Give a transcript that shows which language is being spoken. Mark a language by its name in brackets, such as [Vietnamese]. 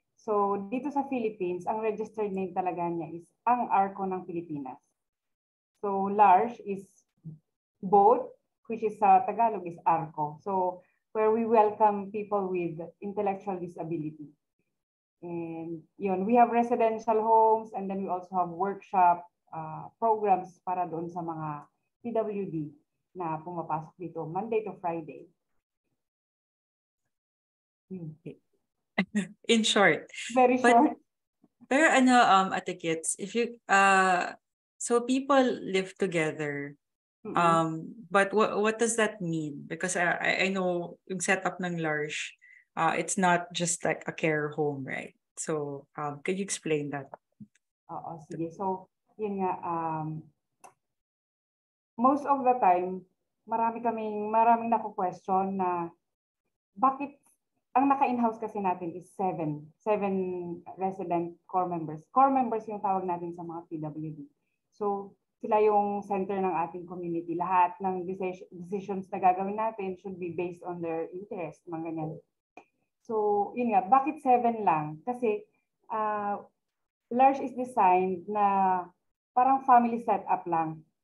[Filipino] So, dito sa Philippines, ang registered name talaga niya is ang ARCO ng Pilipinas. [English] So, LARSH is both, which is [Filipino] sa Tagalog [English] is ARCO. So, where we welcome people with intellectual disability. And yun, we have residential homes and then we also have workshop programs [Filipino] para doon sa mga PWD na pumapasok dito [English] Monday to Friday. In short. Very short. Pero Ate Kits, if you, so people live together. But what does that mean? Because I know [Filipino] yung setup ng Large, [English] it's not just like a care home, right? So, can you explain that? [Filipino] Oo, sige. So, yun nga, [English] most of the time, [Filipino] maraming naku-question na bakit ang naka-in-house kasi natin [English] is seven resident core members. [Filipino] Core members yung tawag natin sa mga PWD. So, sila yung center ng ating community. Lahat ng decisions na gagawin natin [English] should be based on their interest, [Filipino] mga ganyan. So, yun nga, bakit 7 lang? Kasi, Large is designed na parang family setup lang.